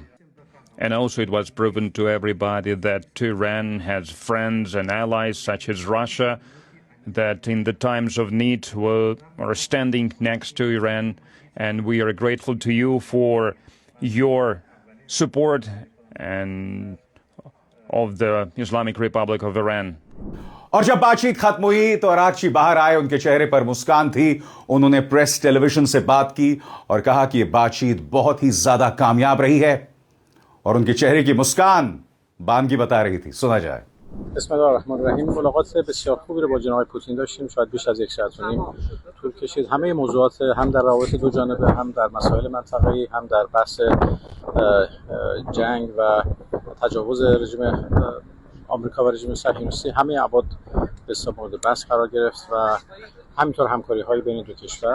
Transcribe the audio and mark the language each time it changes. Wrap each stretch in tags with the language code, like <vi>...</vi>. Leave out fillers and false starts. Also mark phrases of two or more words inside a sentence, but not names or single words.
<en>And also it was proven to everybody that Iran has friends and allies such as Russia, that in the times of need are standing next to Iran, and we are grateful to you for your support and of the Islamic Republic of Iran.</en> <hi>और जब बातचीत खत्म हुई तो अराक्ची बाहर आए, उनके चेहरे पर मुस्कान थी। उन्होंने प्रेस टेलीविजन से बात की और कहा कि यह बातचीत बहुत ही ज्यादा कामयाब रही है और उनके चेहरे की मुस्कान बानगी बता रही थी। सुना जाए।</hi> <ar>بسم الله الرحمن الرحیم.</ar> <fa>ملاقات بسیار خوبی رو با جناب پوتین داشتیم، شاید بیش از یک ساعت و نیم طول کشید. همه موضوعات، هم در روابط دو جانبه، هم در مسائل منطقه‌ای، هم در بحث جنگ و تجاوز رژیم آمریکا و رژیم صهیونیستی، همه ابعاد به حساب مورد بحث قرار گرفت و همینطور همکاری‌های بین دو کشور.</fa>